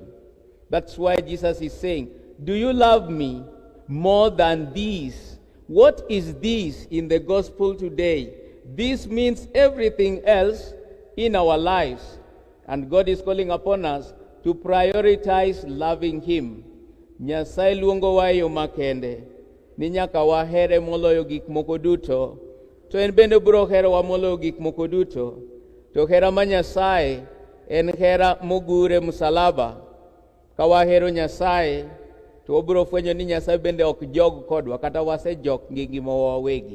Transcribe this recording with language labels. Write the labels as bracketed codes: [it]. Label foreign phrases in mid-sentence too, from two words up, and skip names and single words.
[en] That's why Jesus is saying, do you love me more than these? What is this in the gospel today? This means everything else in our lives. And God is calling upon us to prioritize loving Him. [luo] Nyasaye luongo wa yo makende ni nyaka wahere moloyo gik moko duto, to en bende biro hero wa moloyo gik moko duto. To hera ma Nyasaye en hera mogure msalaba. Ka wahero Nyasaye to obiro fwenyo ni Nyasaye bende ok jog kodwa, kata wase jok gi ngima wawegi.